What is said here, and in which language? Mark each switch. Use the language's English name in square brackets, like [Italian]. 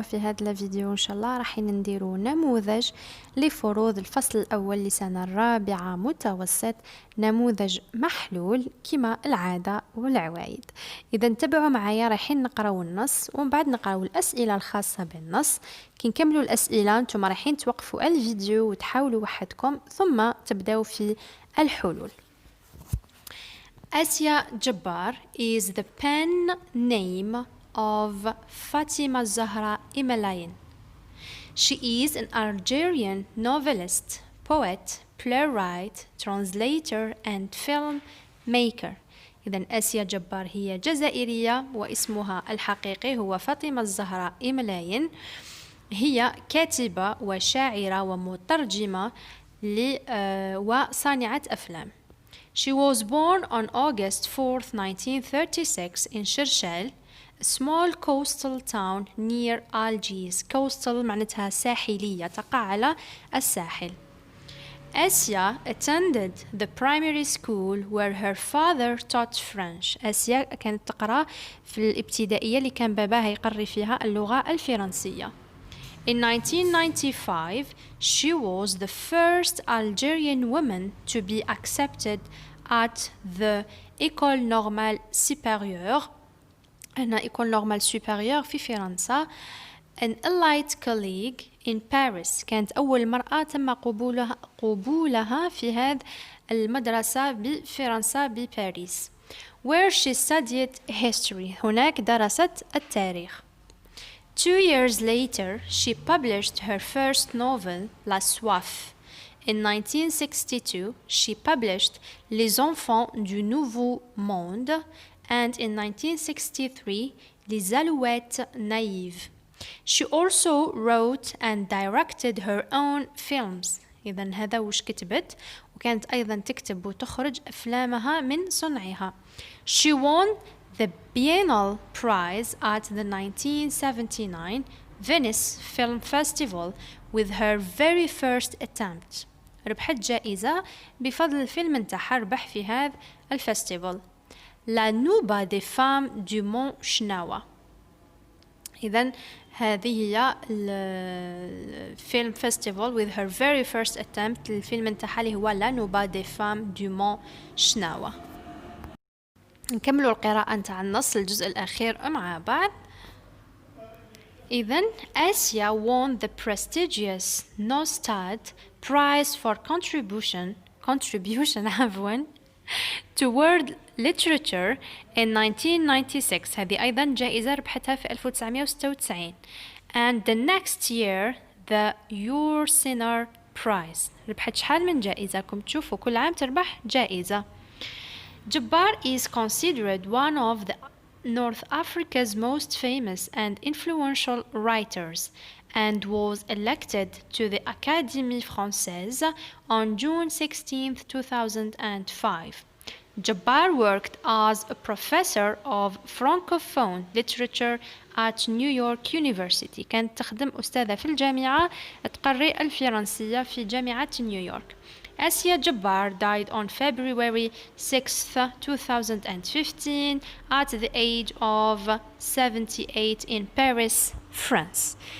[Arabic] في هذا الفيديو إن شاء الله راح نديرو نموذج لفروض الفصل الأول لسنة الرابعة متوسط، نموذج محلول كما العادة والعوايد. إذا تبعوا معايا، رايحين نقراو النص ومن بعد نقراو الأسئلة الخاصة بالنص. كي نكملوا الأسئلة نتوما رايحين توقفوا الفيديو وتحاولوا وحدكم ثم تبداو في الحلول. [English] Asia Jabbar is the pen name of Fatima Zahra Imalayan. She is an Algerian novelist, poet, playwright, translator and filmmaker. [Arabic] إذن آسيا جبار هي جزائرية واسمها الحقيقي هو فاطمة الزهراء إملاين. هي كاتبة وشاعرة ومترجمة وصانعة أفلام. [English] She was born on August 4th, 1936 in Shershel, a small coastal town near Algiers. Coastal [Arabic] معناتها ساحلية، تقع على الساحل. [English] Asia attended the primary school where her father taught French. [Arabic] آسيا كانت تقرأ في الابتدائية اللي كان باباها يقري فيها اللغة الفرنسية. [English] In 1995, she was the first Algerian woman to be accepted at the École Normale Supérieure. [Arabic] هنا École Normale Supérieure في فرنسا. [English] An elite colleague in Paris. [Arabic] كانت أول مرأة تم قبولها في هذه المدرسة بفرنسا بباريس. [English] Where she studied history. [Arabic] هناك درست التاريخ. [English] 2 years later, she published her first novel, La Soif. In 1962, she published Les Enfants du Nouveau Monde, and in 1963, Les Alouettes Naïves. She also wrote and directed her own films. [Arabic] إذن هذا وش كتبت، وكانت أيضا تكتب وتخرج أفلامها من صنعها. [English] She won the Biennial Prize at the 1979 Venice Film Festival with her very first attempt. [Arabic] ربحت جائزة بفضل الفيلم نتاعها، ربح في هذا الفestival. [French] La Nouba des Femmes du Mont Chnawa. [Arabic] إذن هذه هي الفيلم فيستيفال [English] with her very first attempt. [Arabic] الفيلم نتاعها اللي هو La Nouba des Femmes du Mont Chnawa. نكملوا القراءة نتاع النص الجزء الأخير مع بعض. إذن [English] آسيا won the prestigious Nostad Prize for contribution [Arabic] عفوا [English] to world literature in 1996. [Arabic] هذه أيضا جائزة ربحتها في 1996. [English] And the next year the Your Prize. [Arabic] ربحت شحال من جائزة، كم تشوفوا كل عام تربح جائزة. [English] Jabbar is considered one of the North Africa's most famous and influential writers and was elected to the Académie Française on June 16, 2005. Jabbar worked as a professor of Francophone literature at New York University. [Arabic] كانت تخدم أستاذة في الجامعة تقري الفرنسية في جامعة نيويورك. [English] Asia Jabbar died on February 6, 2015 at the age of 78 in Paris, France.